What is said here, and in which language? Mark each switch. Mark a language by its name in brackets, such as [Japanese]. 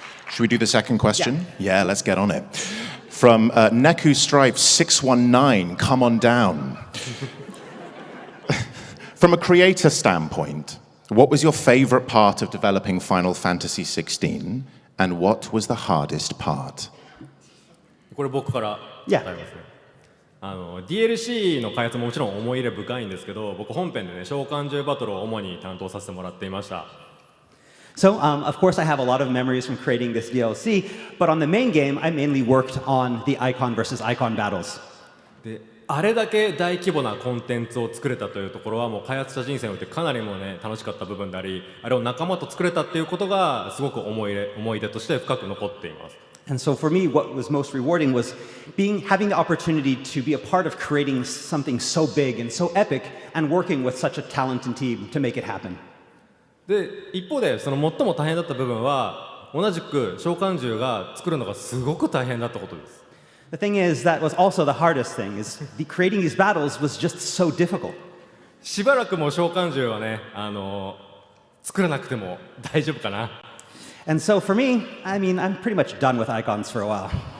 [English] Should we do the second question? Yeah, let's get on it. From Neku Stripe 619, come on down. From a creator standpoint, what was your favorite part of developing Final Fantasy XVI, and what was the hardest part? [Japanese] これ僕から答えますね。DLC の開発ももちろん思い入れ深いんですけど、僕本編でね召喚獣バトルを主に担当させてもらっていました。 [English] So, of course, I have a lot of memories from creating this DLC, but on the main game, I mainly worked on the icon versus icon battles. [Japanese] で、あれだけ大規模なコンテンツを作れたというところはもう開発者人生においてかなりもね楽しかった部分であり、あれを仲間と作れたっていうことがすごく思い出として深く残っています。 [English] And so for me, what was most rewarding was having the opportunity to be a part of creating something so big and so epic and working with such a talented team to make it happen. [Japanese] で一方でその最も大変だった部分は同じく召喚獣が作るのがすごく大変だったことです。 [English] The thing is, that was also the hardest thing, is creating these battles was just so difficult. [Japanese] しばらくもう召喚獣はね、作らなくても大丈夫かな。 [English] And so for me, I mean, I'm pretty much done with icons for a while.